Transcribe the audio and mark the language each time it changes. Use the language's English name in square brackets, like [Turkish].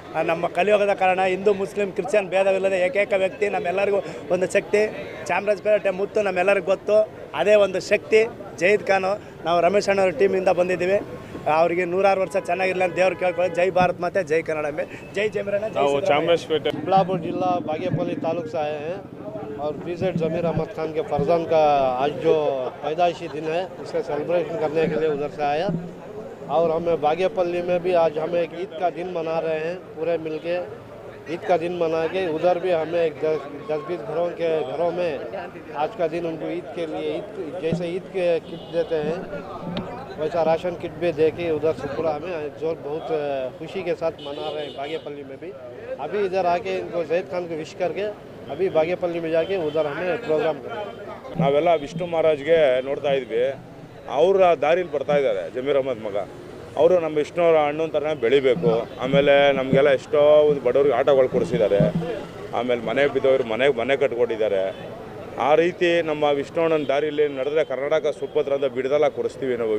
[Kannada] ನಮ್ಮ ಕಲಿಯುಗದ ಕಾರಣ ಹಿಂದೂ ಮುಸ್ಲಿಂ ಕ್ರಿಶ್ಚಿಯನ್ ಭೇದವಿಲ್ಲದೆ ಏಕೈಕ ವ್ಯಕ್ತಿ, ನಮ್ಮೆಲ್ಲರಿಗೂ ಒಂದು ಶಕ್ತಿ, ಚಾಮರಾಜಪೇಟೆ ಮುತ್ತು ನಮ್ಮೆಲ್ಲರಿಗೂ ಗೊತ್ತು, ಅದೇ ಒಂದು ಶಕ್ತಿ ಜಯೀದ್ ಖಾನು। ನಾವು ರಮೇಶ್ ಅಣ್ಣವ್ರ ಟೀಮಿಂದ ಬಂದಿದ್ದೀವಿ। ಅವರಿಗೆ 100 ವರ್ಷ ಚೆನ್ನಾಗಿರಲಿ ಅಂತ ದೇವ್ರು ಕೇಳ್ಕೊಳ್ಳಿ। ಜೈ ಭಾರತ್ ಮಾತೆ, ಜೈ ಕನ್ನಡ, ಜೈ ಜಮೀರಣ್ಣ, ಜೈ [Hindi] चामराजपेट चिಕ್ಕಬಳ್ಳಾಪುರ जिला बागेपल्ली तालुक से आए हैं और BZ जमीर अहमद खान के फर्जंद का आज जो पैदाइशी दिन है उसका सेलिब्रेशन करने के लिए उधर से आया। और हमें बागेपल्ली में भी आज हमें एक ईद का दिन मना रहे हैं, पूरे मिलके ईद का दिन मना के उधर भी हमें एक 10-20 घरों में आज का दिन उनको ईद के लिए जैसे ईद के किट देते हैं वैसा राशन किट भी दे के उधर से पूरा हमें जोर बहुत खुशी के साथ मना रहे हैं। बागेपल्ली में भी अभी इधर आके इनको जयीद खान को विश करके अभी बागेपल्ली में जाके उधर हमें प्रोग्राम करें। [Kannada] ನಾವೆಲ್ಲ ವಿಷ್ಣು ಮಹಾರಾಜ್ಗೆ ನೋಡ್ತಾ ಇದ್ವಿ, ಅವರ ದಾರಿಲಿ ಬರ್ತಾ ಇದ್ದಾರೆ ಜಮೀರ್ ಅಹಮದ್ ಮಗ। ಅವರು ನಮ್ಮ ವಿಷ್ಣು ಅಣ್ಣನ ಥರನೇ ಬೆಳಿಬೇಕು. ಆಮೇಲೆ ನಮಗೆಲ್ಲ ಎಷ್ಟೋ ಒಂದು ಬಡವ್ರಿಗೆ ಆಟೋಗಳು ಕೊಡಿಸಿದ್ದಾರೆ. ಆಮೇಲೆ ಮನೆ ಬಿದ್ದವ್ರು ಮನೆ ಕಟ್ಕೊಂಡಿದ್ದಾರೆ. ಆ ರೀತಿ ನಮ್ಮ ವಿಷ್ಣು ಅಣ್ಣನ ದಾರಿಯಲ್ಲಿ ನಡೆದ್ರೆ ಕರ್ನಾಟಕ ಸುಪತ್ರ ಅಂತ ಬಿಡದಲ್ಲ ಕೊಡಿಸ್ತೀವಿ ನಾವು.